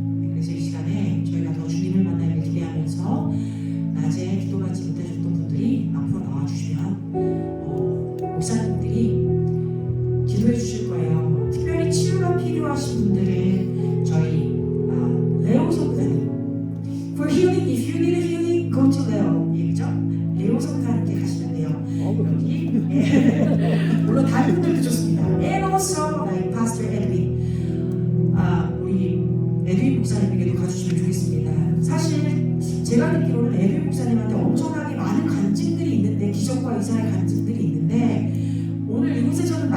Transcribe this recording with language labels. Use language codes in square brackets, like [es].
[ko] 그래서 이 시간에 저희가 더 주님을 만나기를 기대하면서 낮에 기도받지 못하셨던 분들이 앞으로 나와주시면 목사님들이 기도해 주실 거예요. 특별히 치유가 필요하신 분들은 저희 레오 선교사님 [en] For healing, if you need a healing, go to Leo. [ko] 그죠? 레오 선교사님께 가시면 돼요. 여기 물론 다른 분들도 좋습니다. [en] And also like Pastor Edwin, [ko] 우리 에드윈 목사님에게도 가주시면 좋겠습니다. 사실 제가 듣기로는 에드윈 목사님한테 엄청나게 많은 간증들이 있는데 기적과 이사의 간증들이 있는데 오늘 이곳에서는